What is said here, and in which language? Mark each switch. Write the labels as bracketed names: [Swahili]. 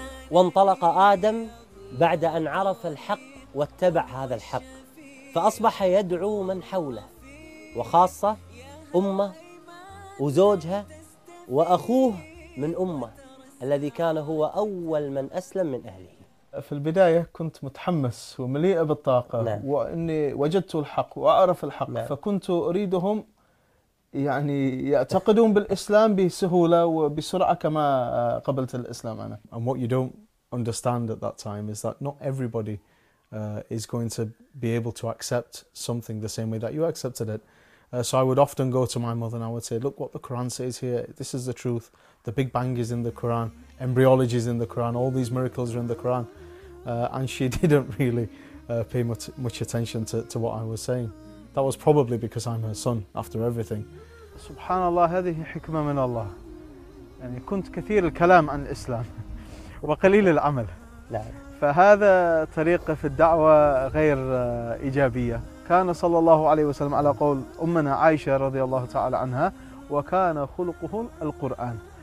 [Arabic] وانطلق آدم بعد أن عرف الحق واتبع هذا الحق، فأصبح يدعو من حوله وخاصة أمه وزوجها وأخوه من أمه الذي كان هو أول من أسلم من أهله. في البداية كنت متحمس ومليئة بالطاقة، نعم، وإني وجدت الحق وأعرف الحق، نعم، فكنت أريدهم يعني يعتقدون بالإسلام بسهولة وبسرعة كما قبلت الإسلام أنا. [English] And what you don't understand at that time is that not everybody is going to be able to accept something the same way that you accepted it. So I would often go to my mother and I would say, look what the Quran says here, this is the truth, the Big Bang is in the Quran, embryology is in the Quran, all these miracles are in the Quran. And she didn't really pay much attention to what I was saying. That was probably because I'm her son after everything. [Arabic] Subhanallah, هذه حكمة من الله. يعني كنت كثير الكلام عن الإسلام وقليل العمل. لا. فهذا طريقة في الدعوة غير إيجابية. كان صلى الله عليه وسلم على قول أمنا عائشة رضي الله تعالى عنها، وكان خلقه القرآن.